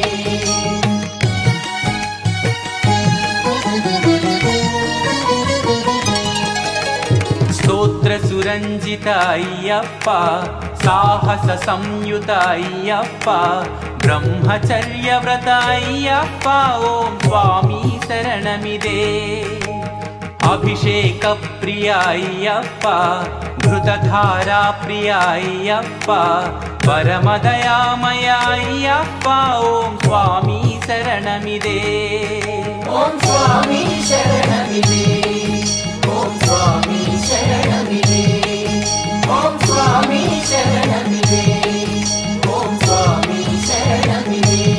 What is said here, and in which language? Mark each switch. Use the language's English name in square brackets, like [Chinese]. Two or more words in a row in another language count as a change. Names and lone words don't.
[Sanskrit] स्तोत्र सुरंजित अय्यप्प साहस संयुत अय्यप्प ब्रह्मचर्य व्रत अय्यप्प ओम स्वामी शरणमिदे अभिषेक प्रिय अय्यप्प ధృతధారా ప్రియ అయ్యప్ప పరమదయామయ అయ్యప్ప ఓం స్వామి శరణమిదే ఓం స్వామి శరణమిదే ఓం స్వామి శరణమిదే ఓం స్వామి శరణమిదే ఓం స్వామి శరణమిదే